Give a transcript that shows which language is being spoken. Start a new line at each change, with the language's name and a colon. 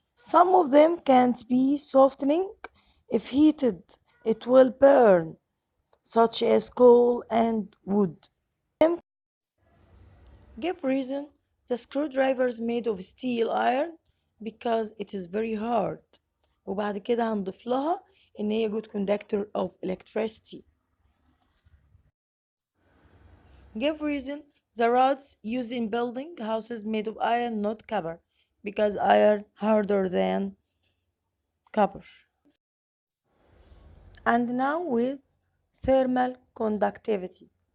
English: Some of them can't be softening. If heated, it will burn, such as coal and wood. Give reason the screwdriver is made of steel iron because it is very hard.
Arabic: وبعد كده هنضيف لها إن هي
English: good conductor of electricity. Give reason the rods used in building houses made of iron not copper because iron harder than copper. And now with thermal conductivity.